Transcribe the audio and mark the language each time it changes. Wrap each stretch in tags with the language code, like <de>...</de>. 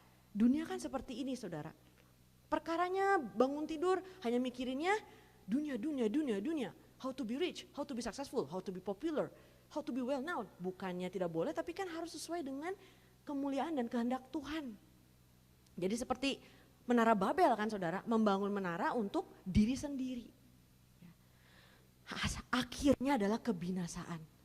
<id>Dunia kan seperti ini saudara. Perkaranya bangun tidur hanya mikirinnya dunia.</id> <en>How to be rich, how to be successful, how to be popular, how to be well known.</en> <id>Bukannya tidak boleh tapi kan harus sesuai dengan kemuliaan dan kehendak Tuhan. Jadi seperti menara Babel kan saudara, membangun menara untuk diri sendiri. Akhirnya adalah kebinasaan.</id>